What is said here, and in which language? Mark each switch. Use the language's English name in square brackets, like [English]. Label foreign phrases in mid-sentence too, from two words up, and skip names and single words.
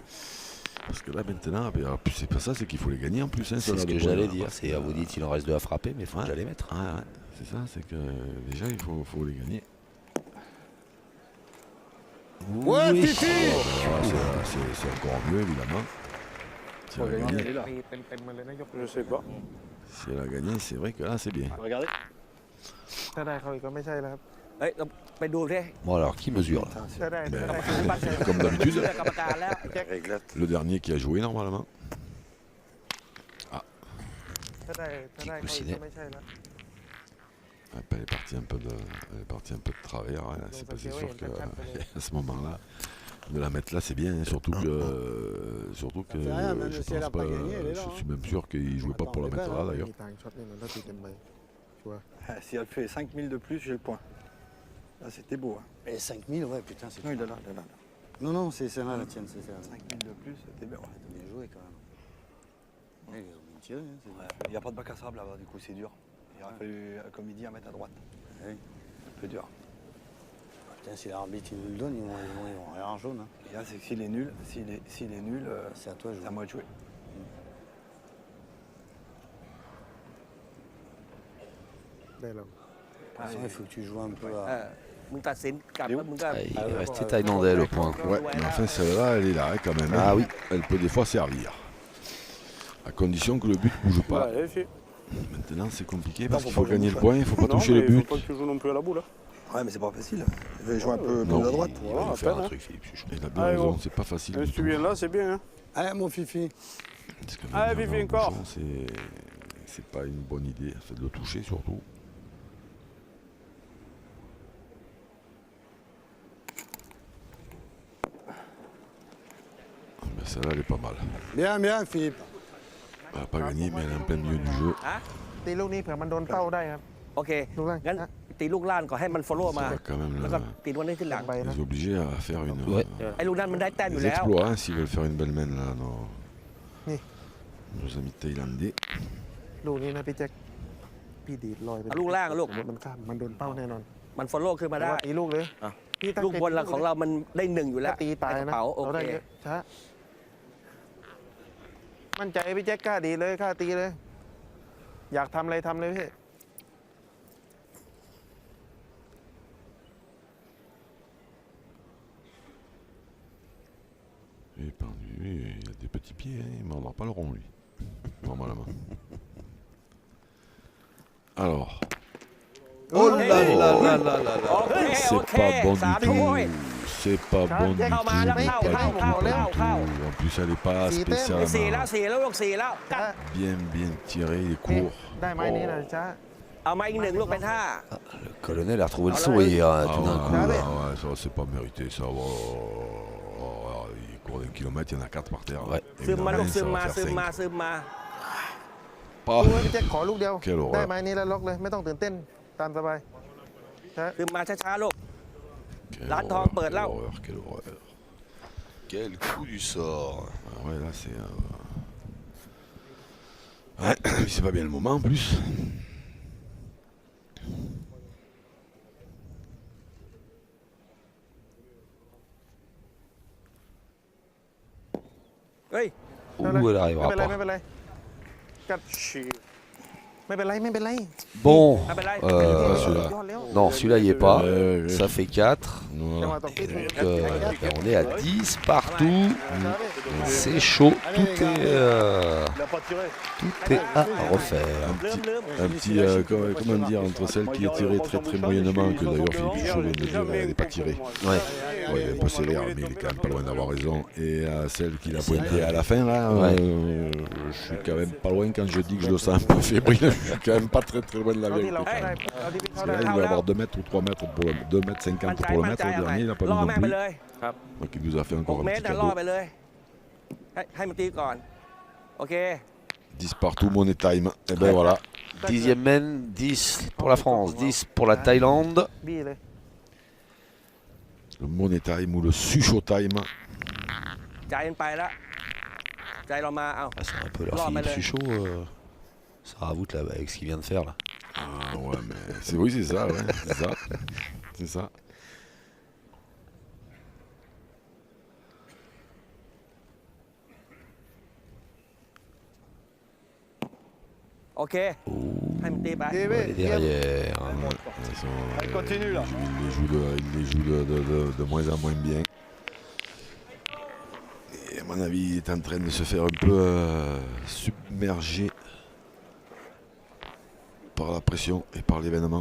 [French] Parce que là maintenant, c'est pas ça, c'est qu'il faut les gagner en plus. Hein, C'est ça, ce là, que de j'allais points, dire. parce C'est que, vous dites il en reste 2 à frapper, mais il faut ouais. déjà les mettre. Ouais, c'est ça, c'est que déjà il faut les gagner. Ouais, Oui. Fifi. Alors là, c'est encore mieux évidemment. Si elle a gagné, [Thai] ตีเต็มๆมาเลยนะยก [French] Je sais pas. si elle a gagné, c'est vrai que là c'est bien. Regardez. [Thai] ถ้าได้เขาอีกก็ไม่ใช่แล้วครับ เฮ้ยเราไปดูดิ [French] Bon alors, qui mesure là? [Thai] ถ้าได้ [French] Ben, [Thai] ถ้าได้ [French] comme d'habitude, [Thai] เชื่อกรรมการแล้ว [French] le dernier qui a joué normalement. [Thai] ถ้าได้เขาอีกก็ไม่ใช่แล้ว [French] Elle est partie un peu de travers. Hein. C'est sûr qu'à ce moment-là, de la mettre là, c'est bien. Hein. Surtout que fait rien, même je si elle a pense pas pas. gagné, elle est là, Je hein. suis même sûr qu'il ne jouait pas pour la mettre là d'ailleurs. [Thai] มีทางช็อตนี่มันถ้าตีเต็มใบชัวร์ [French] Si elle fait 5000 de plus, j'ai le point. Là, c'était beau. Hein. Et 5000, ouais, putain, c'est Non, il est là, il est là. Non, non, c'est celle-là, la tienne, c'est celle-là. 5000 de plus, c'était bien. Ouais. T'as bien joué quand même. Ouais, ils ont bien tiré, hein, c'est Ouais, il n'y a pas de bac à sable là-bas, du coup, c'est dur. Il aurait fallu, comme il dit, en mettre à droite. Oui. Un peu dur. Putain, si l'arbitre il nous le donne, ils vont rien en jaune. Hein. Et là, c'est que s'il est nul, s'il est nul, C'est à toi de c'est jouer. à moi de jouer. [Thai] ได้แล้ว [French] De toute façon, il faut que tu joues un peu เอ à... อ [Thai] มึงตัดสินกลับแล้วมึงก็ [French] Il est resté thaïlandais le point. Ouais, mais enfin celle-là, elle est là hein, quand même. Ah hein. oui. Elle peut des fois servir. À condition que le but ne bouge pas. Allez, fille. Maintenant c'est compliqué Non, parce faut qu'il faut pas gagner jouer le au point, il ne faut pas Non, toucher mais le il but. faut pas que tu joues non plus à la boule. Hein. Ouais, mais c'est pas facile. Je vais jouer un peu Non, plus à droite. Il va nous à faire peine, un hein. truc, Philippe Suchon. Il a bien Allez, raison, bon. c'est pas facile Si du tu tout. viens là, c'est bien. Hein. Allez, mon fifi. Parce que Allez, venir Vivi, dans le encore. bouchon, c'est pas une bonne idée, c'est de le toucher surtout. Mais celle-là, elle est pas mal. Bien, bien, Philippe. Elle n'a pas gagné, mais elle est en plein milieu du jeu. [Thai] ตีลูกนี้เผื่อมันโดนเป้าได้ครับ โอเค ลูกล่าง งั้นตีลูกล่างก่อนให้มัน follow มา [French] Ça va quand même [Thai] แล้วก็ตีวันนี้ที่หลัง ไปนะ [French] les obliger à faire une, Ouais. [Thai] ไอ้ลูกนั้นมันได้แต้มอยู่ [French] des [Thai] แล้ว [French] exploits hein, s'ils veulent faire une belle main là, Oui. nos amis thaïlandais. [Thai] ลูกนี้นะพี่แจ็คพี่ดีดลอยไป เอาลูกล่างลูก สมมติมันข้ามมันโดนเป้าแน่นอน มัน follow ขึ้นมาได้ แต่ว่ตีลูกเลย อ่ะ พี่ตั้ง ลูก ใจ บนเราของเรามันได้หนึ่งอยู่แล้ว ถ้าตีตาย ในก นะ ระเป๋าโอ เรา เค ได้เยอะช้ามั่นใจพี่แจ็คกล้าดีเลยกล้าตีเลย อยากทำอะไรทำเลยพี่ [French] Éperdu, il a des petits pieds, hein, il ne mordra pas le rond lui. Normalement. Alors, Oh là là là là là là. [Thai] โอเคโอ [French] c'est [Thai] เค [French] pas bon [Thai] สาม [French] du [Thai] ถ้วย [French] tout. C'est pas bon du tout. [Thai] เข้ามาแล้ว [French] mais [Thai] เข้า [French] pas [Thai] เข้า [French] du tout, [Thai] เข้า [French] pas [Thai] เข้า [French] du [Thai] เข้า [French] tout. En plus, elle n'est pas [Thai] สี่แต้ม สี่แล้ว [French] spécialement [Thai] สี่แล้วลูกสี่แล้วกัด [French] bien tiré, il est [Thai] นี่ [French] court. [Thai] ได้ไม้นี้นะช้า เอามาอีกหนึ่งลูกเป็นห้า [French] Le colonel a retrouvé le sourire Ah tout d'un ouais, coup. ouais, là. ouais, ça c'est pas mérité ça. Il court d'un kilomètre, il y en a 4 par terre. Ouais. Et [Thai] ซึม [French] il en [Thai] มา [French] a [Thai] ลู [French] un, [Thai] กซึม [French] ça [Thai] มา [French] va [Thai] ซึ [French] faire [Thai] มมา [French] 5. [Thai] ซึมมา [French] Pas. [Thai] ดูไว้พี่แจ็คขอลูกเดียว [French] Quelle horreur. [Thai] ได้ไม้นี้แล้วล็อกเลยไม่ต้องตื่นเต้นตามสบายช้า ซึมมาช้าๆลูก [French] Quelle Là, horreur, Peur, là. quelle horreur, quelle horreur. Quel coup du sort. Ah ouais, là c'est. Ouais, c'est pas bien le moment en plus. [Thai] เฮ้ย [French] Ouh, elle [Thai] ไม่ [French] arrivera [Thai] เป็นไร [French] pas. [Thai] ไม่เป็นไรกัดไม่เป็นไรไม่เป็นไร [French] Bon, [Thai] ไม่เป็นไร [French] celui-là. [Thai] ยอดแล้ว [French] non, celui-là il est pas. Ouais. Ça fait 4. [Thai] จังหวะ [French] Voilà. [Thai] ตกที่ถูก [French] Ben, on est à 10 partout. C'est chaud. Tout Il a pas tiré. est à refaire. Un petit, comment dire, entre celle qui est tirée très très moyennement, que d'ailleurs Philippe Pichot vient de dire, elle n'est pas tirée. Ouais. Ouais, il est un peu sévère, mais il est quand même pas loin d'avoir raison. Et celle qu'il a pointée à la fin, là, Ouais. je suis quand même pas loin quand je dis que je le sens un peu fébrile. Je suis quand même pas très très loin de la [Thai] เอาที่ [French] vérité. [Thai] เรา [French] quand [Thai] เข้าได้ [French] même. [Thai] เอาที่พี่เข้า [French] Parce que [Thai] ได้ [French] là, il va avoir 2 mètres ou 3 mètres pour le 2 mètres 50 [Thai] มั่นใจ [French] pour le [Thai] มั่น [French] mètre. [Thai] ใจ [French] Le [Thai] เอาไง [French] dernier, il n'a pas [Thai] ล่อ [French] mis non [Thai] แม่งไป [French] plus. [Thai] เลย [French] Donc il nous a fait 6 encore un [Thai] เม [French] petit [Thai] ตรนะล่อ [French] cadeau. [Thai] ไปเลยให้มันตีก่อน โอเค [French] 10 partout, [English] money time. [French] Et ben voilà. 10e main, 10 pour la France, 10 pour la Thaïlande. [Thai] บี้เลย [French] Le [English] money time [French] ou le sucho time. [Thai] ใจมันไปแล้ว ใจเรามา เอา [French] Ah, c'est un peu leur Là, Philippe mais là- Suchot. Ça ravoute là, avec ce qu'il vient de faire là. Ah ouais, mais oui, c'est ça, ouais. C'est ça. C'est ça. [Thai] โอเค ให้มันตีไป ดี [French] On [Thai] พี่ [French] est derrière. Ils sont, Allez, continue, là. Il les joue de moins en moins bien. Et à mon avis, il est en train de se faire un peu submerger par la pression et par l'événement.